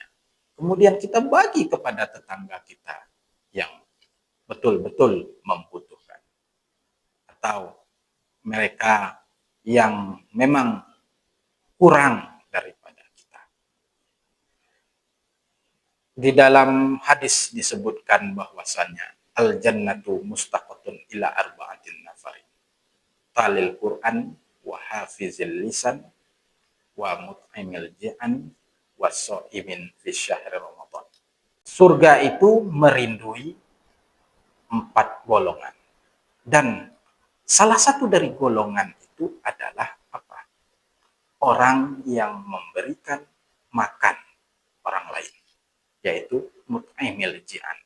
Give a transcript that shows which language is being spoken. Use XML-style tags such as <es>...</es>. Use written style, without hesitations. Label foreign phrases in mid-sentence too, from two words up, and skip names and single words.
<id>Kemudian kita bagi kepada tetangga kita yang betul-betul membutuhkan. Atau mereka yang memang kurang daripada kita. Di dalam hadis disebutkan bahwasannya</id> <ar>الجنة مشتاقة إلى أربعة نفر. تالي القرآن وحافظ اللسان ومطعم الجيعان وصائم في شهر رمضان.</ar> <id>Surga itu merindui 4 golongan. Dan salah satu dari golongan itu adalah apa? Orang yang memberikan makan orang lain, yaitu</id> <ar>مطعم الجيعان.</ar>